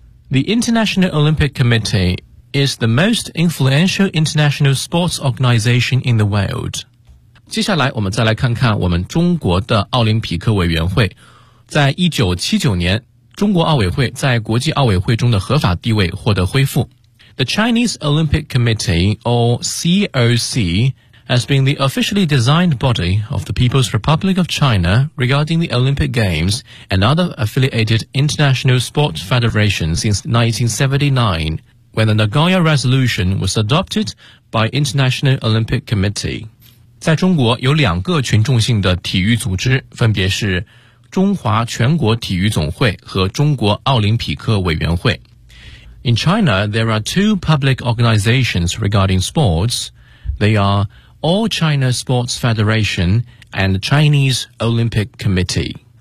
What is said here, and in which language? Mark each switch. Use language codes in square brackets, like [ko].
[en] The International Olympic Committee is the most influential international sports organization in the world. [zh] 接下来我们再来看看我们中国的奥林匹克委员会。在1979年，中国奥委会在国际奥委会中的合法地位获得恢复。 [en] The Chinese Olympic Committee, or COC, has been the officially designed body of the People's Republic of China regarding the Olympic Games and other affiliated international sports federations since 1979, when the Nagoya Resolution was adopted by International Olympic Committee. [zh] 在中国有两个群众性的体育组织，分别是中华全国体育总会和中国奥林匹克委员会。 [en] In China, there are two public organizations regarding sports. They are All China Sports Federation and Chinese Olympic Committee.